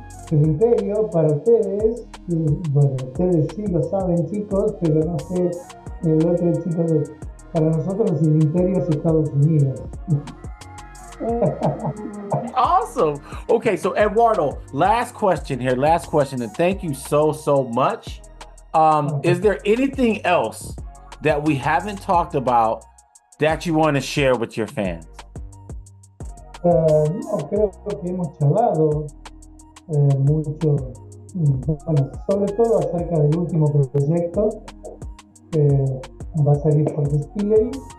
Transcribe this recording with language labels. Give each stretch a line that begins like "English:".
Spanish: El imperio para ustedes, bueno, ustedes sí lo saben, chicos, pero no sé, el otro chico, para nosotros el imperio es Estados Unidos.
English: Awesome. Okay, so Eduardo, last question here. Last question, and thank you so much. Is there anything else that we haven't talked about that you want to share with your fans?
Spanish: No, creo que hemos charlado mucho, bueno, sobre todo acerca del último proyecto que va a salir por Distillery.